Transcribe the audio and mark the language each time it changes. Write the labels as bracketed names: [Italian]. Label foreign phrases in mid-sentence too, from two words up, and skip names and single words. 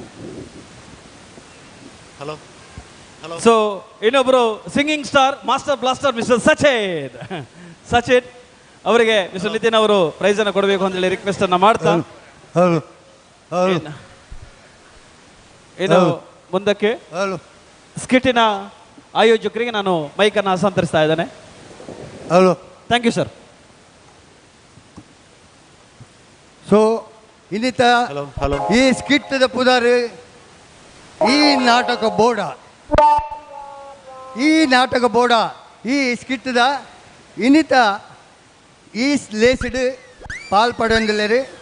[Kannada] ಸೊ ಇನ್ನೊಬ್ಬರು [English] singing star master blaster Mister [Kannada] ಸಚಿನ್ ಅವರಿಗೆ ಮಿಸ್ಟರ್ ನಿತಿನ್ ಅವರು ಪ್ರೈಸ್ ಅನ್ನು ಕೊಡಬೇಕು ಅಂತ ಹೇಳಿ ರಿಕ್ವೆಸ್ಟ್ ಅನ್ನ ಮಾಡ್ತಾ ಇನ್ನು ಮುಂದಕ್ಕೆ ಸ್ಕಿಟ್ಟಿನ ಆಯೋಜಕರಿಗೆ ನಾನು ಮೈಕ್ ಅನ್ನು ಹಸ್ತಾಂತರಿಸ್ತಾ ಇದ್ದೇನೆ. [English] thank you sir. [Tulu] ಸೊ ಇನ್ನಿತ ಈ ಸ್ಕಿಟ್ಟದ ಪುದಾರಿ ಈ ನಾಟಕ ಬೋಡ ಈ ಸ್ಕಿಟ್ಟದ ಇನ್ನಿತ ಈ ಲೇಸಿಡ್ ಪಾಲ್ಪಡೊಂದಿಲ್ಲರಿ